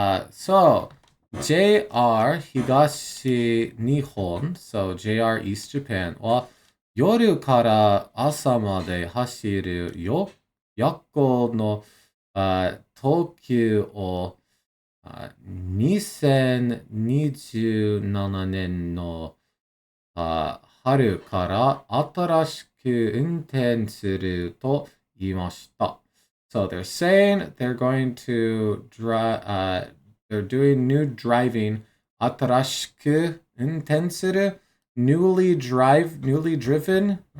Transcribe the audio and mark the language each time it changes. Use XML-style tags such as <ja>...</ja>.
<ja>So JR Higashi Nihon, so JR East Japan は夜から朝まで走る夜行の特急を2027年の春から新しく運転すると言いました。</ja> <en>So they're saying they're going to drive, they're doing new driving.</en> <ja>新しく運転する</ja> <en>newly driven?</en>